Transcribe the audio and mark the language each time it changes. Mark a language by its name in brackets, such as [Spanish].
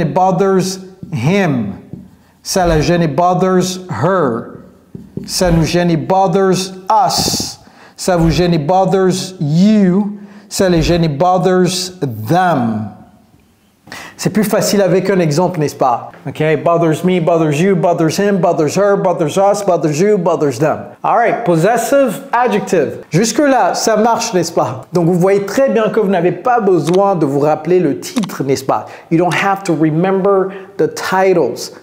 [English] It bothers him. [French] Ça la gêne. [English] It bothers her. [French] Ça nous gêne. [English] It bothers us. [French] Ça vous gêne. [English] It bothers you. [French] Ça les gêne. [English] It bothers them. [French] C'est plus facile avec un exemple, n'est-ce pas? [English] Ok, bothers me, bothers you, bothers him, bothers her, bothers us, bothers you, bothers them. Alright, possessive adjective. [French] Jusque-là, ça marche, n'est-ce pas? Donc, vous voyez très bien que vous n'avez pas besoin de vous rappeler le titre, n'est-ce pas? [English] You don't have to remember the titles.